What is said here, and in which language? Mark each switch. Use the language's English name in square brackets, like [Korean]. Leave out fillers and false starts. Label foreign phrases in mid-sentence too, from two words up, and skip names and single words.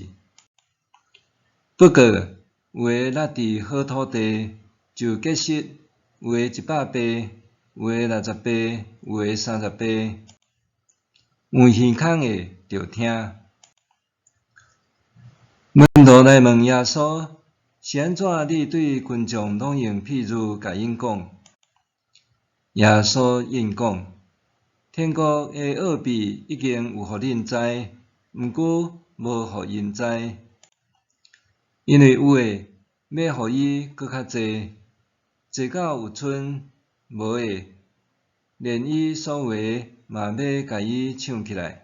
[Min Nan Chinese] 不过有个落伫好土地，就结实，有个100倍，有个60倍，有个30倍。有耳孔的着听。门徒来问耶稣：是安怎你对群众拢用譬如甲因讲？耶稣应讲：天国的奥秘已经有互恁知，毋过无互因知。因为有诶要互伊搁较济，济到有剩，无诶，连伊所有诶嘛要甲伊抢起来。